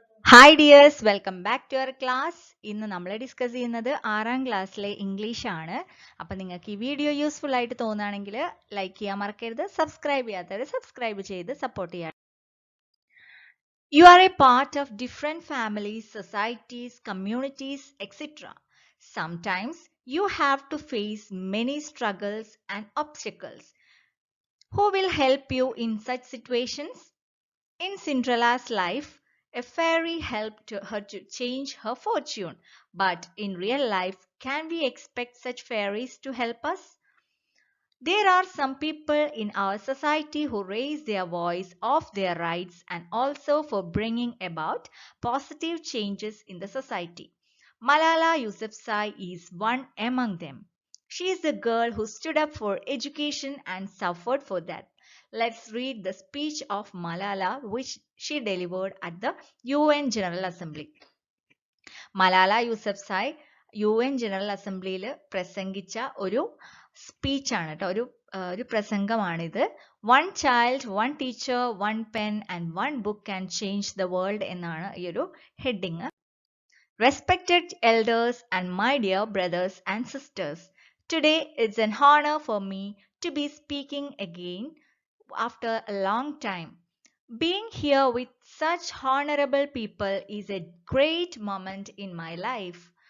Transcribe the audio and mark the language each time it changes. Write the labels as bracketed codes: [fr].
[en] Hi dears welcome back to our class. [ml] ഇന്ന് നമ്മൾ discuss ചെയ്യുന്നത് 6ാം ക്ലാസ്സിലെ ഇംഗ്ലീഷ് ആണ്. അപ്പം നിങ്ങൾക്ക് ഈ വീഡിയോ യൂസ്ഫുൾ ആയിട്ട് തോന്നുകയാണെങ്കിൽ ലൈക്ക് ചെയ്യാൻ മറക്കരുത്. സബ്സ്ക്രൈബ് ചെയ്യാത്തവർ സബ്സ്ക്രൈബ് ചെയ്ത് സപ്പോർട്ട് ചെയ്യാം. [en] You are a part of different families, societies, communities, etc. Sometimes you have to face many struggles and obstacles. Who will help you in such situations? In Cinderella's life, a fairy helped her to change her fortune. But in real life, can we expect such fairies to help us? There are some people in our society who raise their voice of their rights and also for bringing about positive changes in the society. Malala Yousafzai is one among them. She is the girl who stood up for education and suffered for that. Let's read the speech of Malala which she delivered at the UN General Assembly. [ml] Malala Yousafzai UN general അസംബ്ലിയിൽ പ്രസംഗിച്ച ഒരു സ്പീച്ചാണ് കേട്ടോ, ഒരു പ്രസംഗമാണിത്. [en] one child, one teacher, one pen and one book can change the world [ml] എന്നാണ് ഈ ഒരു heading. [en] Respected elders and my dear brothers and sisters, today it's an honor for me to be speaking again after a long time. Being here with such honorable people is a great moment in my life.